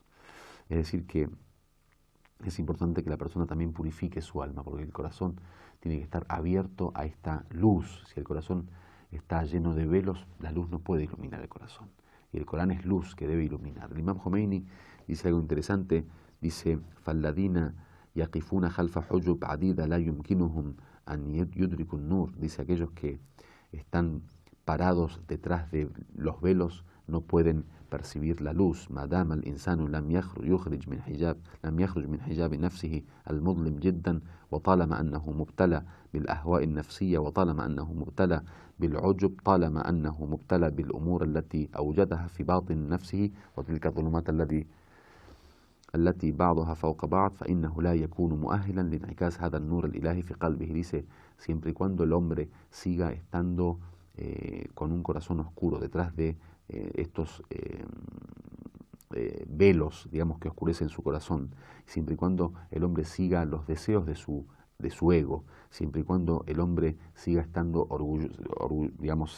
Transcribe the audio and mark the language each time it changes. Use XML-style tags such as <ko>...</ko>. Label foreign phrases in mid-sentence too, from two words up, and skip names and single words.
<es>Es decir, que es importante que la persona también purifique su alma, porque el corazón tiene que estar abierto a esta luz. Si el corazón está lleno de velos, la luz no puede iluminar el corazón. Y el Corán es luz que debe iluminar. El Imam Khomeini dice algo interesante, dice,</es> <ar>فَالَّذِينَ يَقِفُونَ خَلْفَ حُجُبْ عَدِيدَ لَا يُمْكِنُهُمْ أَنْ يُدْرِكُوا النُّورَ.</ar> <es>Dice, aquellos que están parados detrás de los velos no pueden percibir la luz.</es> <ar>مَدَامَ الْإِنسَانُ لَمْ يخرج من حجاب نفسه المظلم جدا وطالما أنه مبتلى بالأهواء النفسية وطالما أنه مبتلى بالعجب طالما أنه مبتلى بالأمور التي أوجدها في باطن نفسه وتلك الظلمات التي بعضها فوق بعض فإنه لا يكون مؤهلا لانعكاس هذا النور الإلهي في قلبه.</ar> <es>Dice, siempre y cuando el hombre siga estando con un corazón oscuro detrás de estos velos, digamos, que oscurecen su corazón, siempre y cuando el hombre siga los deseos de su ego, siempre y cuando el hombre siga estando digamos,</es>